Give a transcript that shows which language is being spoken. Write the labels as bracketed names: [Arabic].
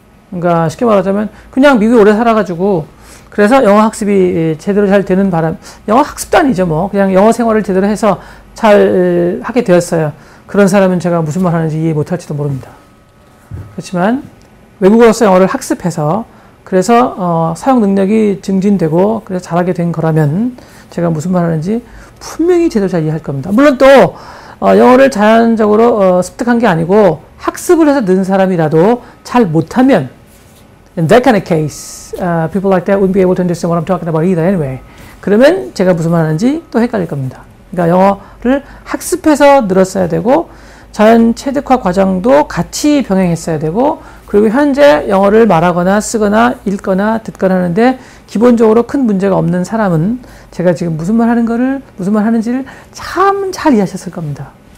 [Korean] 그러니까 쉽게 말하자면 그냥 미국에 오래 살아가지고 그래서 영어 학습이 제대로 잘 되는 영어 학습도 아니죠 뭐 그냥 영어 생활을 제대로 해서 잘 하게 되었어요. 그런 사람은 제가 무슨 말 하는지 이해 못할지도 모릅니다. 그렇지만 외국어로서 영어를 학습해서 그래서 사용 능력이 증진되고 그래서 잘하게 된 거라면 제가 무슨 말 하는지 분명히 제대로 잘 이해할 겁니다. 물론 또 영어를 자연적으로 습득한 게 아니고 학습을 해서 는 사람이라도 잘 못하면 [English] in that kind of case, people like that wouldn't be able to understand what I'm talking about either anyway. [Korean] 그러면 제가 무슨 말 하는지 또 헷갈릴 겁니다. 그러니까 영어를 학습해서 늘었어야 되고 자연 체득화 과정도 같이 병행했어야 되고 그리고 현재 영어를 말하거나 쓰거나 읽거나 듣거나 하는데 기본적으로 큰 문제가 없는 사람은 제가 지금 무슨 말 하는지를 참 잘 이해하셨을 겁니다.